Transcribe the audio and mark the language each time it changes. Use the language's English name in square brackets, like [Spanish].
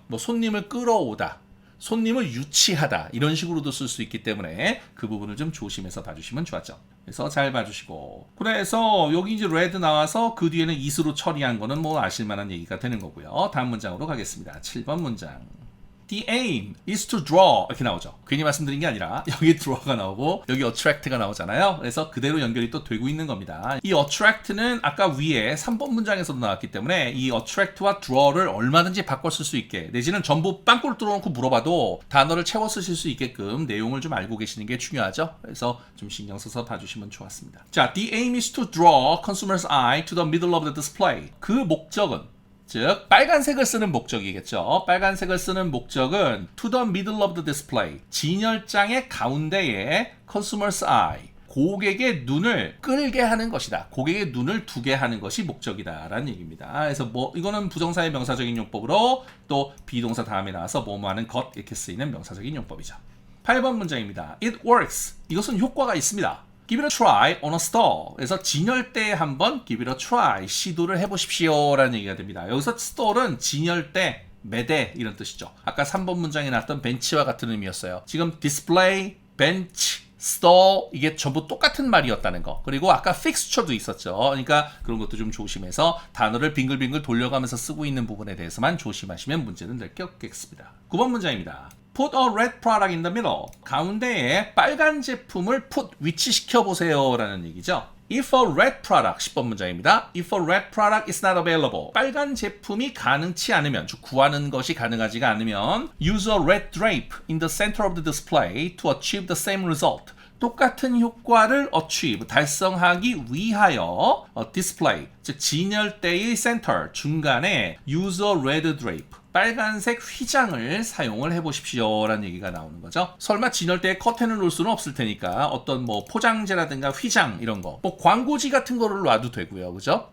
[Korean] 뭐 손님을 끌어오다, 손님을 유치하다 이런 식으로도 쓸 수 있기 때문에 그 부분을 좀 조심해서 봐주시면 좋았죠. 그래서 잘 봐주시고, 그래서 여기 이제 red 나와서 그 뒤에는 is로 처리한 거는 뭐 아실만한 얘기가 되는 거고요. 다음 문장으로 가겠습니다. 7번 문장. [English] The aim is to draw [Korean] 이렇게 나오죠. 괜히 말씀드린 게 아니라 여기 draw가 나오고 여기 attract가 나오잖아요. 그래서 그대로 연결이 또 되고 있는 겁니다. 이 attract는 아까 위에 3번 문장에서도 나왔기 때문에 이 attract와 draw를 얼마든지 바꿔 쓸 수 있게 내지는 전부 빵꾸를 뚫어놓고 물어봐도 단어를 채워 쓰실 수 있게끔 내용을 좀 알고 계시는 게 중요하죠. 그래서 좀 신경 써서 봐주시면 좋았습니다. [English] 자, the aim is to draw consumer's eye to the middle of the display. [Korean] 그 목적은 즉 빨간색을 쓰는 목적이겠죠. 빨간색을 쓰는 목적은 [English] to the middle of the display, [Korean] 진열장의 가운데에 [English] consumer's eye, [Korean] 고객의 눈을 끌게 하는 것이다. 고객의 눈을 두게 하는 것이 목적이다라는 얘기입니다. 그래서 뭐 이거는 부정사의 명사적인 용법으로 또 비동사 다음에 나와서 뭐뭐 하는 것 이렇게 쓰이는 명사적인 용법이죠. 8번 문장입니다. [English] It works. [Korean] 이것은 효과가 있습니다. [English] Give it a try on a stall. [Korean] 그래서 진열대에 한번 [English] give it a try, [Korean] 시도를 해보십시오 라는 얘기가 됩니다. 여기서 stall은 진열대, 매대 이런 뜻이죠. 아까 3번 문장에 나왔던 벤치와 같은 의미였어요. 지금 display, bench, stall 이게 전부 똑같은 말이었다는 거. 그리고 아까 fixture도 있었죠. 그러니까 그런 것도 좀 조심해서 단어를 빙글빙글 돌려가면서 쓰고 있는 부분에 대해서만 조심하시면 문제는 될 게 없겠습니다. 9번 문장입니다. [English] Put a red product in the middle. [Korean] 가운데에 빨간 제품을 put, 위치시켜 보세요 라는 얘기죠. [English] If a red product, [Korean] 10번 문장입니다. [English] If a red product is not available. [Korean] 빨간 제품이 가능치 않으면, 즉 구하는 것이 가능하지가 않으면 [English] use a red drape in the center of the display to achieve the same result. [Korean] 똑같은 효과를 achieve, 달성하기 위하여 display, 즉 진열대의 center, 중간에 [English] use a red drape, [Korean] 빨간색 휘장을 사용을 해보십시오 라는 얘기가 나오는 거죠. 설마 진열대에 커튼을 놓을 수는 없을 테니까 어떤 뭐 포장재라든가 휘장 이런 거, 뭐 광고지 같은 거를 놔도 되고요. 그죠?